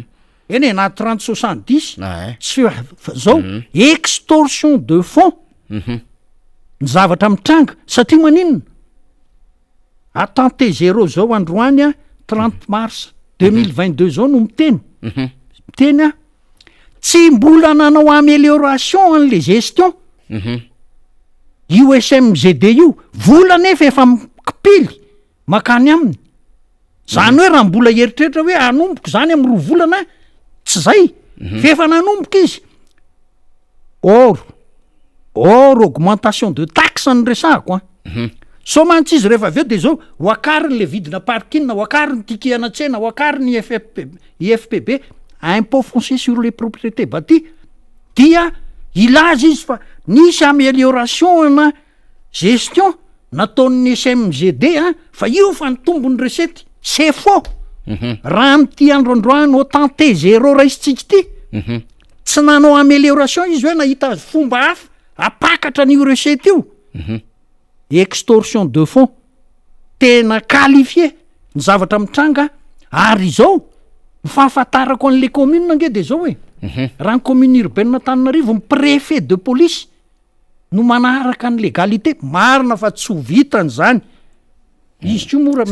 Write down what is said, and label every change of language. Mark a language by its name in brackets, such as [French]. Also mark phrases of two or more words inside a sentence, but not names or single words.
[Malagasy] eny na 30-70 tsy zao [French] extorsion de fonds [Malagasy] ny zavatra mitranga satria maninona atante 0 zao androany 30 mars 2022 zao no miteny tsy mbola nanao amélioration an'le gestion io SMGD io vola nefa efa mikipily makany aminy zany hoe raha mbola eritreritra hoe anomboka zany am' 2 volana tsy zay fa efa nanomboka izy or [French] augmentation de taxe [Malagasy] ny resahako so mantsy izy rehefa aveo de zao hoakariny le vidina parking hoakariny tikihana tsena hoakariny IFPB [French] impôt foncier sur les propriétés bâties [Malagasy] dia ilaza izy fa nisy amélioration na gestion nataon'ny SMGD fa io fa nitombony recette [French] c'est faux [Malagasy] raha am'ty androandroany o tante 0 raisitsika ty tsy nanao amélioration izy hoe nahita fomba hafa apakatra n'io recette io [French] extorsion de fonds [Malagasy] tena qualifié ny zavatra mitranga ary zao mifahafantarako an'le commune nge de zao hoe raha ny [French] commune urbaine [Malagasy] Antananarivo ny [French] préfet de police [Malagasy] no manaraka ny légalité marina fa tsy ho vitany zany izy ko mora